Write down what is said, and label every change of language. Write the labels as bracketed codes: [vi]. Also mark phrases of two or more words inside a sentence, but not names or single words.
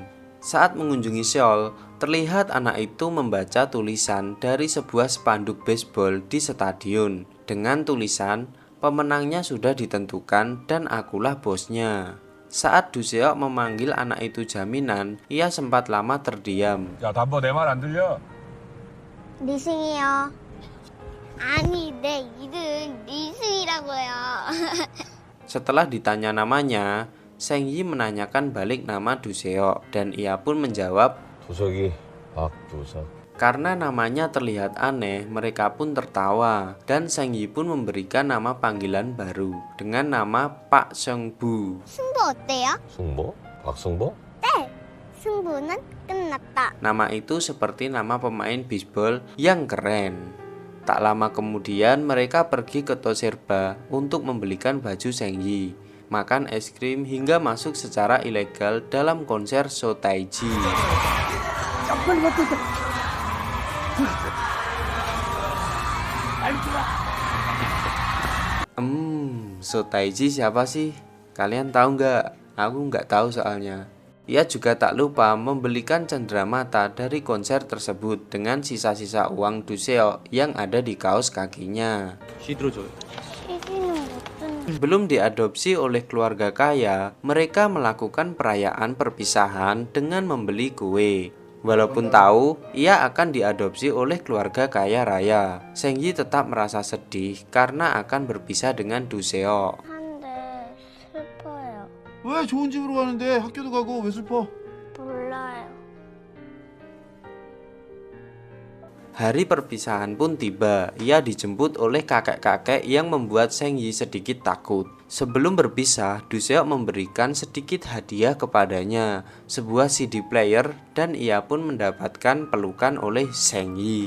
[id] Saat mengunjungi Seoul, terlihat anak itu membaca tulisan dari sebuah spanduk baseball di stadion dengan tulisan, pemenangnya sudah ditentukan dan akulah bosnya. Saat Do Seok memanggil anak itu jaminan, ia sempat lama terdiam. [ko] 야, 담보 내 말 안 들려? 리승이요. 아니, 내 이름 리승이라고요. [id] Setelah ditanya namanya, Seng Yi menanyakan balik nama Do Seok dan ia pun menjawab, [ko] 도석이 박도석. [id] karena namanya terlihat aneh, mereka pun tertawa dan Seng Yi pun memberikan nama panggilan baru dengan nama Pak Seung-bu. [ko] 승부 어때요? 승보? 박승보? 네. 승부는 끝났다. [id] Nama itu seperti nama pemain bisbol yang keren. Tak lama kemudian mereka pergi ke Toserba untuk membelikan baju Seng Yi, makan es krim hingga masuk secara ilegal dalam konser So Taiji. So Taiji siapa sih? Kalian tahu nggak? Aku nggak tahu soalnya. Ia juga tak lupa membelikan cenderamata dari konser tersebut dengan sisa-sisa uang Do Seok yang ada di kaos kakinya. [ko] 시기는 무슨 [id] Belum diadopsi oleh keluarga kaya, mereka melakukan perayaan perpisahan dengan membeli kue. Walaupun tahu ia akan diadopsi oleh keluarga kaya raya, Seng Yi tetap merasa sedih karena akan berpisah dengan Do Seok. [ko] 한데 슬퍼요. 왜 좋은 집으로 가는데 학교도 가고 왜 슬퍼? 몰라요. [id] Hari perpisahan pun tiba. Ia dijemput oleh kakek-kakek yang membuat Seng Yi sedikit takut. Sebelum berpisah, Do Seok memberikan sedikit hadiah kepadanya, sebuah CD player, dan ia pun mendapatkan pelukan oleh Seng Yi.